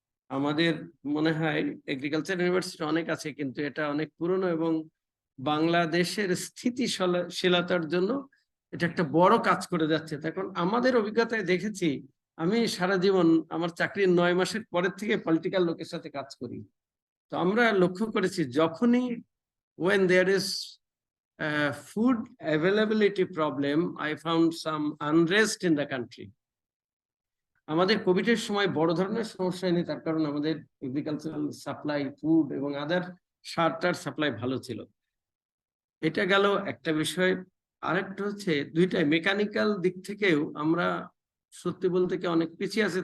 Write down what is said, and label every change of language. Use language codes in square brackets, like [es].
[bn] আমাদের মনে হয় এগ্রিকালচার ইউনিভার্সিটি অনেক আছে, কিন্তু এটা অনেক পুরনো, এবং বাংলাদেশের স্থিতিশীলতার জন্য এটা একটা বড় কাজ করে যাচ্ছে। তখন আমাদের অভিজ্ঞতায় দেখেছি, আমি সারা জীবন আমার চাকরির 9 মাসের পরের থেকে পলিটিক্যাল লোকের সাথে কাজ করি। তো আমরা লক্ষ্য করেছি, যখনই [en] when there is food availability problem, I found some unrest in the country. [bn] আমাদের কোভিডের সময় বড় ধরনের সমস্যা হয়নি, তার কারণ আমাদের এগ্রিকালচারাল সাপ্লাই, ফুড এবং আদার সারটার সাপ্লাই ভালো ছিল। এটা গেল একটা বিষয়। আরেকটা হচ্ছে, দুইটাই মেকানিক্যাল দিক থেকেও আমরা সত্যি বলতে কি অনেক পিছিয়ে আছে।